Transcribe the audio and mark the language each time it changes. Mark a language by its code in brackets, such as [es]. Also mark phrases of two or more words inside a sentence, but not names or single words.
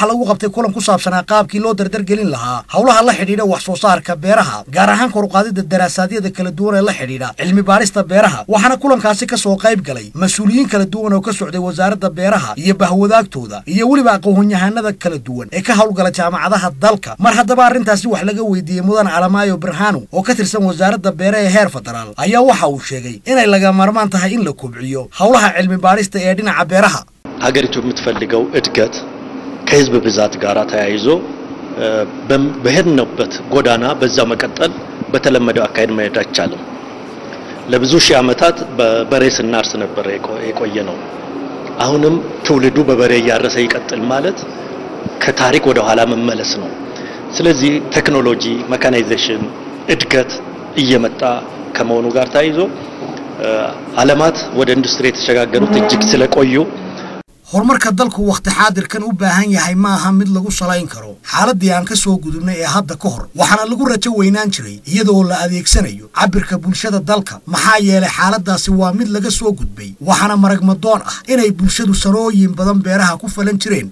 [so] lagu qabtay kulan ku saabsanaa qaabkii loo dardargelin lahaa hawlaha la xidhiidha wax soo saarka beeraha gaar ahaan kor u qaadida daraasaadiyada kala duwan ee la xidhiidha cilmi baarista beeraha waxaana kulankaasi ka soo qayb galay mas'uuliyiin kala duwan oo ka socday wasaaradda beeraha iyo bahwadaagtooda iyo waliba aqoon-yahanada kala duwan ee ka hawlgala jaamacadaha dalka mar haddaba arrintaasi wax laga weydiiyay mudan Alamaayo Birhanu oo ka tirsan wasaaradda beeraha ee heer federaal ayaa waxa uu sheegay inay laga maarmaan tahay in la kobciyo hawlaha cilmi baarista ee dhinaca beeraha [am] ሀገሪቱ የምትፈልገው እድገት ከህዝብ ብዛት ጋር ተያይዞ በሄድንበት ጎዳና በዛው መቀጠል በተለመደው አካሄድ መሄድ አይቻልም ለብዙ ሺህ ዓመታት በበሬ ስናርስ ነበር የቆየነው አሁንም ትውልዱ በበሬ ያረሰ ይቀጥል ማለት ከታሪክ ወደ ኋላ መመለስ ነው ስለዚህ [en] technology mechanization [am] እድገት እየመጣ ከመሆኑ ጋር ታይዞ ዓለማት ወደ ኢንዱስትሪ የተሸጋገሩት እጅግ ስለቆዩ [so] horumarka dalku waqti xaadirkan u baahan yahay ma aha mid lagu salayn karo xaaladii aan ka soo gudubnay ee hadda ka hor waxaana lagu rajo weynaan jiray iyadoo la adeegsanayo cabirka bulshada dalka maxaa yeelay xaaladaasi waa mid laga soo gudbay waxaana maragmadoon ah inay bulshadu sanooyin badan beeraha ku falan jireen